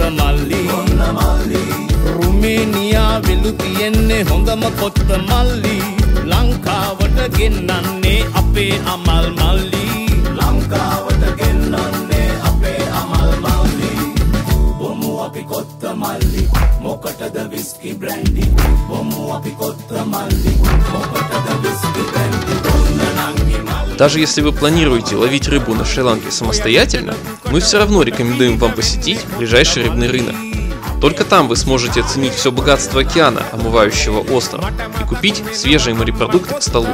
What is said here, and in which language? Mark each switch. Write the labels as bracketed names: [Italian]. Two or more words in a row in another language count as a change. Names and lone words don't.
[Sinhala] මල්ලි රුමේනියා වෙලු තියෙන්නේ හොඳම කොත්ත මල්ලි ලංකාවට ගෙන්නන්නේ අපේ අමල් මල්ලි ලංකාවට ගෙන්නන්නේ අපේ අමල් මල්ලි බොමු අපි කොත්ත මල්ලි මොකටද [English] whisky brandy [Sinhala] බොමු අපි කොත්ත මල්ලි මොකටද [English] whisky brandy. [Russian] Даже если вы планируете ловить рыбу на Шри-Ланке самостоятельно, мы все равно рекомендуем вам посетить ближайший рыбный рынок. Только там вы сможете оценить все богатство океана, омывающего остров, и купить свежие морепродукты к столу.